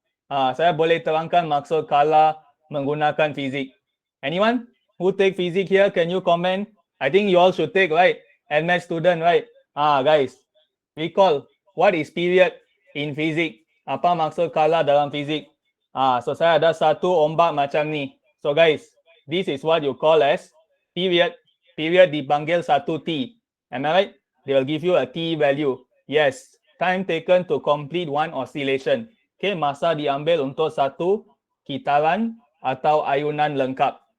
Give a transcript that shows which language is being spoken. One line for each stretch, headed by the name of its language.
Malay: Saya boleh terangkan maksud kala menggunakan fizik.
English: Anyone who take physics here, can you comment? I think you all should take, right? Admath student, right? Guys, recall what is period in physics?
Malay: Apa maksud kala dalam fizik? So saya ada satu ombak macam ni.
English: So guys, this is what you call as period.
Malay: Period dipanggil satu T.
English: Am I right? They will give you a T value. Yes, time taken to complete one oscillation.
Malay: Okay, masa diambil untuk satu kitaran atau ayunan lengkap.